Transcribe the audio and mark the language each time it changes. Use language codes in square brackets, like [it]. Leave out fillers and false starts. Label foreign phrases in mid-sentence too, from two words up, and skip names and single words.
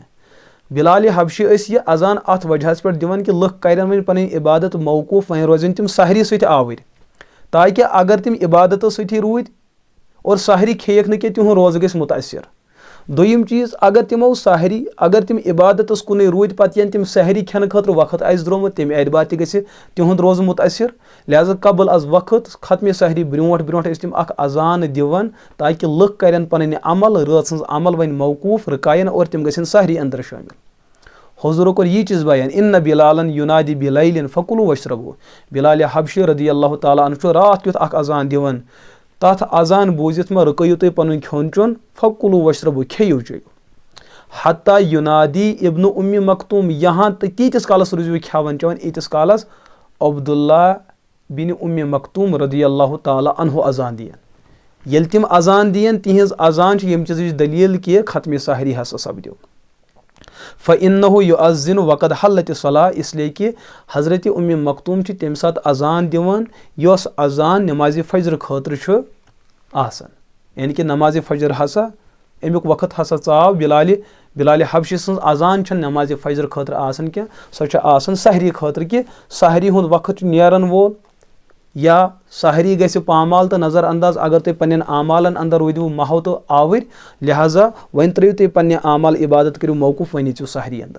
[ks] بِلالہِ حبشی ٲسۍ یہِ اذان اتھ وجہس پٮ۪ٹھ دِوان کہِ لُکھ کرن وۄنۍ پنٕنۍ عبادت موقوٗف، وۄنۍ روزن تِم سحری سۭتۍ آوٕرۍ، تاکہِ اگر تِم عبادتو سۭتی روٗدۍ اور سحری کھیٚیکھ نہٕ کینٛہہ تِہُنٛد روزٕ گژھِ مُتٲثر. دوٚیِم چیٖز اگر تِمو سحری اگر تِم عبادتس کُنُے روٗدۍ پتہٕ ییٚلہِ تِم سحری کھٮ۪نہٕ خٲطرٕ وقت آسہِ درٛومُت تمہِ اعتبار تہِ گژھِ تِہُنٛد روزٕ مُتٲثر. لہٰذا قبل از وقت ختمہِ سحری برونٛٹھ برونٛٹھ ٲسۍ تِم اکھ اذان دِوان تاکہِ لُکھ کرن پنٕنۍ عمل رٲژ ہٕنٛز عمل وۄنۍ موقوٗف رُکاین اور تِم گژھن سحری انٛدر شٲمِل. حضوٗرو کوٚر یی چیٖز بیان [ar] اِنَّ بِلالن یُنادی بِلیلن فَکُلوٗ وَشربوٗ. [ks] بِلالہِ حبشی [ar] رضی اللہ تعالیٰ عنہ [ks] چھُ راتھ کیُتھ اکھ اذان دِوان، تتھ اذان بوٗزِتھ مہ رُکٲیِو تُہۍ پنُن کھیوٚن چیوٚن، [ar] فَکُلوٗ وَشربوٗ [ks] کھیٚیِو چیٚیِو. [ar] حتیٰ یُنادی [ks] ابن اُمہِ مختوٗم یہاں تہٕ تیٖتِس کالس روٗزِو کھٮ۪وان چٮ۪وان ییٖتِس کالس عبداللہ بِنِ اُمہِ مختوٗم [ar] رضی اللہ تعالیٰ عنہ [ks] اذان دِین. ییٚلہِ تِم اذان دِین تِہنٛز اذان چھِ ییٚمہِ چیٖزٕچ دٔلیٖل کہِ ختمہِ سحری ہسا سپدیو. [ar] فَإِنَّهُ یُؤذِّنُ وَقَدْ حَلَّتِ الصَّلَاةُ [ks] اِسلیے کہِ حضرت اُمہِ مختوٗم چھِ تمہِ ساتہٕ اذان دِوان یۄس اذان نٮ۪مازِ فجر خٲطرٕ چھُ آسان. یعنے کہِ نمازِ فجر ہسا امیُک وقت ہسا ژاو. بِلالہِ حبشی سٕنٛز اذان چھنہٕ نٮ۪مازِ فجر خٲطرٕ آسان کینٛہہ، سۄ چھِ آسان سحری خٲطرٕ کہِ سحری ہُنٛد وقت چھُ نیرن وول یا سحری گژھِ پامال تہٕ نظر انداز اگر تُہۍ پننٮ۪ن اعمالن انٛدر روٗدِو محو تہٕ آوٕرۍ، لہٰذا وۄنۍ ترٲیِو تُہۍ پننہِ اعمال عبادت کٔرِو موقوٗف، وۄنۍ اژِو سحری انٛدر.